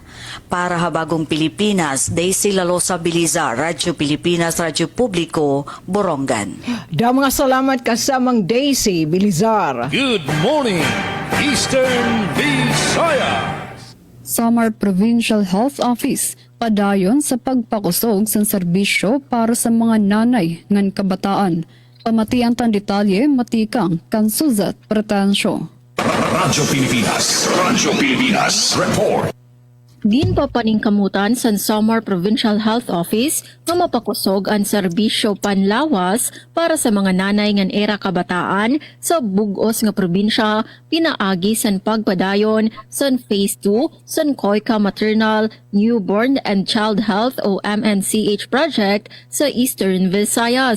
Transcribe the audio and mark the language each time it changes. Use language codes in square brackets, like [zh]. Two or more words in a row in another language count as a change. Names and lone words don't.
[war] Para ha Bagong Pilipinas, Daisy Lalosa Biliza, Radyo Pilipinas, Radyo Publiko, Borongan. Mga salamat kasamang Daisy Bilizar. [en] Good morning, Eastern Visayas. [war] Samar Provincial Health Office padayon sa pagpakusog sa serbisyo para sa mga nanay ngan kabataan. Pamatian tan detalye matikang kan Suzat Pretensyo. Radyo Pilipinas Report. Ginpapaningkamutan sa Samar Provincial Health Office nga mapakusog ang serbisyo panlawas para sa mga nanay ngan era kabataan sa bugos nga probinsya, pinaagi san pagpadayon san Phase 2 san Koika Maternal, Newborn and Child Health o MNCH project sa Eastern Visayas.